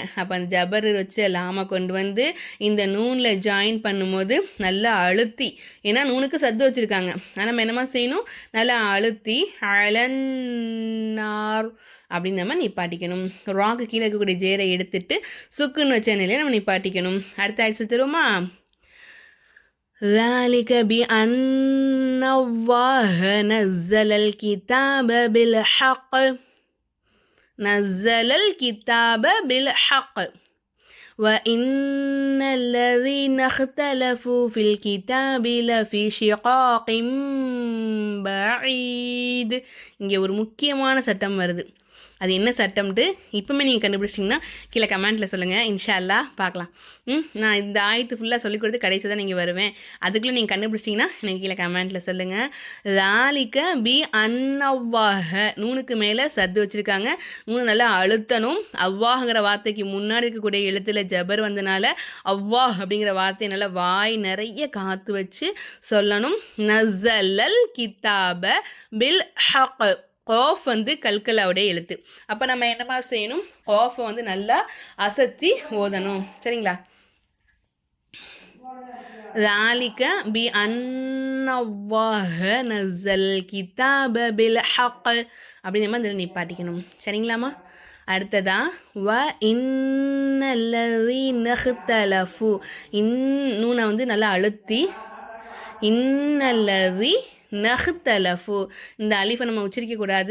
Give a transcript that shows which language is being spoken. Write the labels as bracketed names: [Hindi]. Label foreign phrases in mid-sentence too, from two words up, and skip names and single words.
[Tamil] அப்போ அந்த ஜபர் வச்ச லாமை கொண்டு இந்த நூனில் ஜாயின் பண்ணும்போது நல்லா அழுத்தி, ஏன்னா நூனுக்கு சத்து வச்சுருக்காங்க, ஆனால் நம்ம என்னமா செய்யணும்? நல்லா அழுத்தி அலன்னார் அப்படின்னு நம்ம நிப்பாட்டிக்கணும். ராக்கு கீழே இருக்கக்கூடிய ஜேரை எடுத்துட்டு சுக்குன்னு வச்ச நிலையை நம்ம நிப்பாட்டிக்கணும். அடுத்த ஆய்ச்சி சொல்லித்தருவோமா? [Arabic] ذلك بأن الله نزل الكتاب بالحق وإن الذين اختلفوا في الكتاب لفي شقاق بعيد. [Tamil] இங்கே ஒரு முக்கியமான சட்டம் வருது. அது என்ன சட்டம்ட்டு இப்போமே நீங்கள் கண்டுபிடிச்சிட்டிங்கன்னா கீழே கமெண்ட்டில் சொல்லுங்கள். [Arabic] إن شاء الله [Tamil] பார்க்கலாம். நான் இந்த ஆயத்து ஃபுல்லாக சொல்லிக் கொடுத்து கடைசி தான் நீங்கள் வருவேன். அதுக்குள்ளே நீங்கள் கண்டுபிடிச்சிட்டிங்கன்னா எனக்கு கீழே கமெண்ட்டில் சொல்லுங்கள். [Arabic] ذلك بأن الله, [Tamil] நூனுக்கு மேலே சத்து வச்சுருக்காங்க. நூனு நல்லா அழுத்தணும். அவ்வாஹுங்கிற வார்த்தைக்கு முன்னாடி இருக்கக்கூடிய எழுத்தில் ஜபர் வந்தனால அவ்வாஹ் அப்படிங்கிற வார்த்தையை நல்லா வாய் நிறைய காற்று வச்சு சொல்லணும். [Arabic] نزل الكتاب بالحق, [Tamil] காஃப் வந்து கல்கலாவுடைய எழுத்து. அப்போ நம்ம என்ன மாதிரி செய்யணும், காஃபை வந்து நல்லா அசைச்சி ஓதணும். சரிங்களா? [Arabic] ذلك بأن الله نزل الكتاب بالحق [Tamil] அப்படி நம்ம இதில் நிப்பாட்டிக்கணும். சரிங்களாம்மா? அடுத்ததா [Arabic] وإن الذين اختلفوا, [Tamil] நூனை வந்து நல்லா அழுத்தி [Arabic] إن الذين اختلفوا, [Tamil] இந்த அலிஃபை நம்ம உச்சரிக்கக்கூடாது.